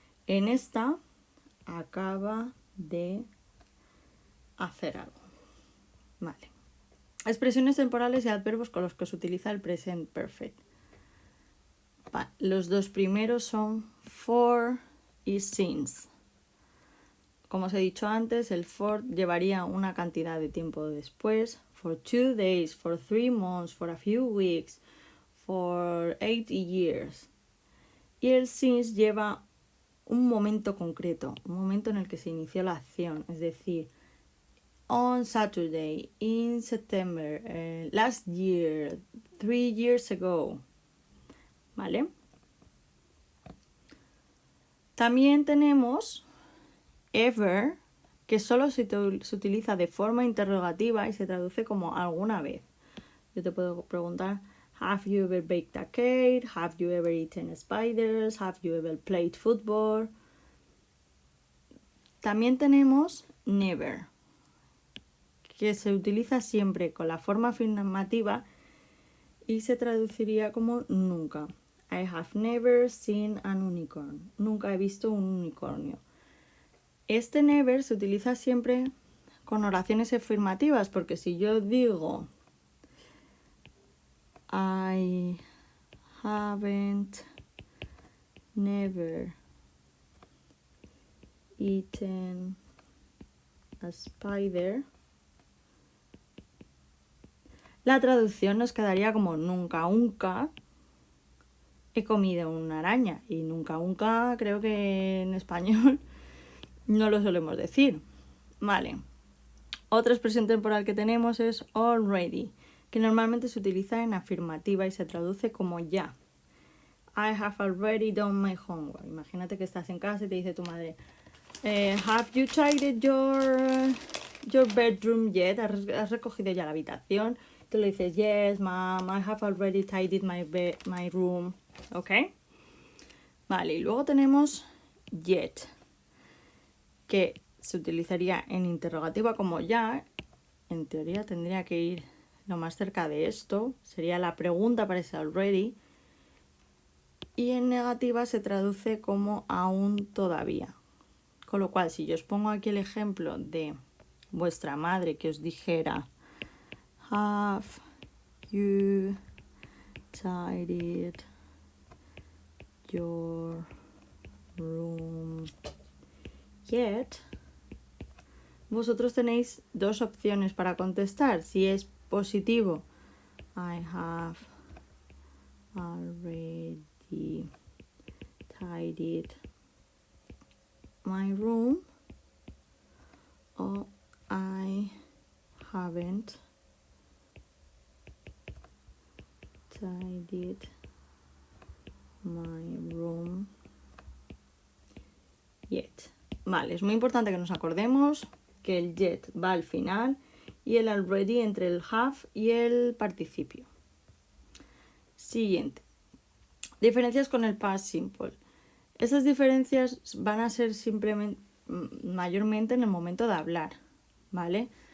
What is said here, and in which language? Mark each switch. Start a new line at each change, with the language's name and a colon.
Spanish: En esta, acaba de hacer algo. Vale. Expresiones temporales y adverbios con los que se utiliza el present perfect. Los dos primeros son for y since. Como os he dicho antes, el for llevaría una cantidad de tiempo después.
English: For 2 days, for 3 months, for a few weeks, for 8 years.
Spanish: Y el since lleva un momento concreto, un momento en el que se inició la acción. Es decir,
English: on Saturday, in September, last year, 3 years ago.
Spanish: ¿Vale? También tenemos ever, que solo se utiliza de forma interrogativa y se traduce como alguna vez. Yo te puedo preguntar,
English: have you ever baked a cake? Have you ever eaten spiders? Have you ever played football?
Spanish: También tenemos never, que se utiliza siempre con la forma afirmativa y se traduciría como nunca.
English: I have never seen an unicorn.
Spanish: Nunca he visto un unicornio. Este never se utiliza siempre con oraciones afirmativas, porque si yo digo
English: I haven't never eaten a spider.
Spanish: La traducción nos quedaría como nunca he comido una araña. Y nunca creo que en español no lo solemos decir. Vale. Otra expresión temporal que tenemos es already, que normalmente se utiliza en afirmativa y se traduce como ya.
English: I have already done my homework.
Spanish: Imagínate que estás en casa y te dice tu madre,
English: have you tidied your bedroom yet?
Spanish: ¿Has recogido ya la habitación? Tú le dices,
English: yes, mom, I have already tidied my room.
Spanish: ¿Ok? Vale, y luego tenemos yet, que se utilizaría en interrogativa como ya. En teoría tendría que ir lo más cerca de esto. Sería la pregunta para ese already. Y en negativa se traduce como aún todavía. Con lo cual, si yo os pongo aquí el ejemplo de vuestra madre que os dijera
English: have you tidied your room yet,
Spanish: vosotros tenéis dos opciones para contestar. Si es positivo,
English: I have already tidied my room,
Spanish: o
English: I haven't tidied my room yet.
Spanish: Vale, es muy importante que nos acordemos que el yet va al final y el already entre el have y el participio. Siguiente. Diferencias con el past simple. Esas diferencias van a ser simplemente, mayormente en el momento de hablar, ¿vale?